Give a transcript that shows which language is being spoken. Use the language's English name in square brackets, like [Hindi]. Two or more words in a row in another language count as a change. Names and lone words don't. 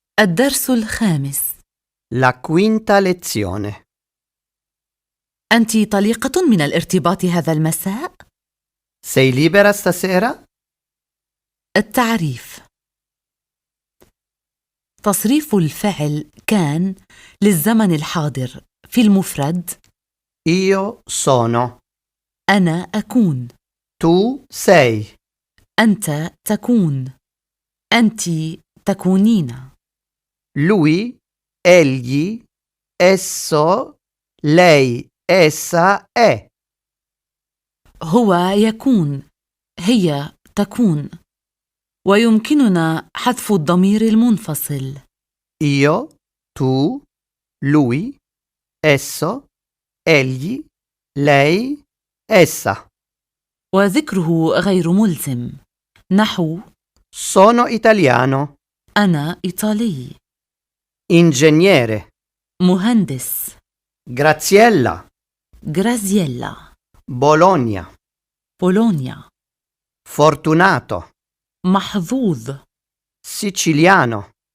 [Arabic] الدرس الخامس. [Italian] La quinta lezione. [Arabic] أنت طليقة من الارتباط هذا المساء؟ [Italian] Sei libera stasera? [Arabic] التعريف. تصريف الفعل كان للزمن الحاضر في المفرد. [Italian] Io sono. [Arabic] أنا أكون. [Italian] Tu sei. [Arabic] أنت تكون. أنت تكونين. [Italian] Lui, egli, esso, lei, essa è. [Arabic] هو يكون. هي تكون. ويمكننا حذف الضمير المنفصل. [Italian] Io, tu, lui, esso, egli, lei, essa. [Arabic] وذكره غير ملزم. نحو: [Italian] Sono italiano. [Arabic] أنا إيطالي. Ingegnere. مهندس. Graziella. غرازييلا. Bologna. بولونيا. Fortunato. محظوظ. Siciliano.